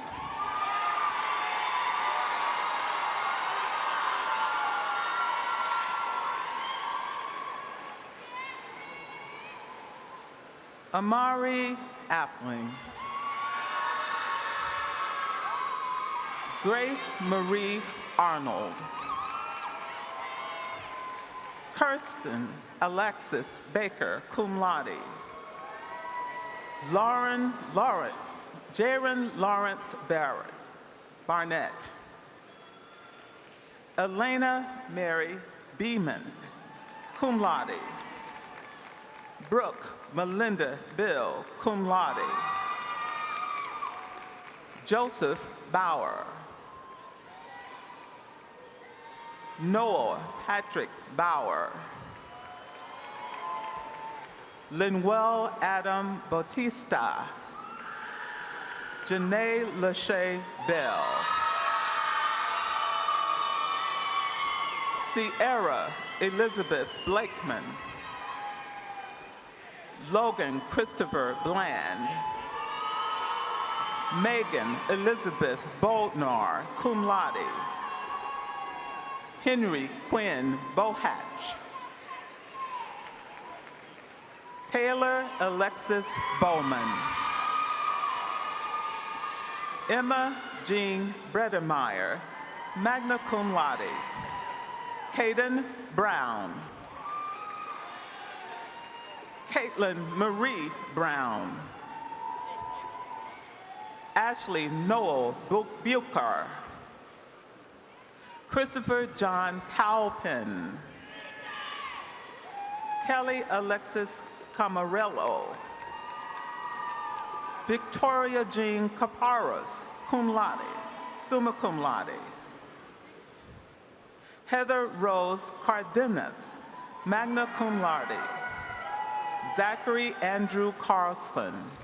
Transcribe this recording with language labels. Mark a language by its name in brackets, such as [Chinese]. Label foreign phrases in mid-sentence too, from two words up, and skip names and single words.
[English] Amari Appling. Grace Marie Arnold. Kirsten Alexis Baker, [Latin] cum laude. [English] Jaron Lawrence Barnett. Elena Mary Beeman, [Latin] cum laude. [English] Brooke Melinda Bill, [Latin] cum laude. [English] Joseph Bauer. Noah Patrick Bauer. Linwell Adam Bautista. Janae Lachey Bell. Sierra Elizabeth Blakeman. Logan Christopher Bland. Megan Elizabeth Boldnar, [Latin] cum laude. [English] Henry Quinn Bohatch. Taylor Alexis Bowman. Emma Jean Bredermeyer, [Latin] magna cum laude. [English] Caden Brown. Caitlin Marie Brown. Ashley Noel Bucher. Christopher John Cowpen. Kelly Alexis Camarello. Victoria Jean Caparas, [Latin] cum laude, summa cum laude. [English] Heather Rose Cardenas, [Latin] magna cum laude. [English] Zachary Andrew Carlson.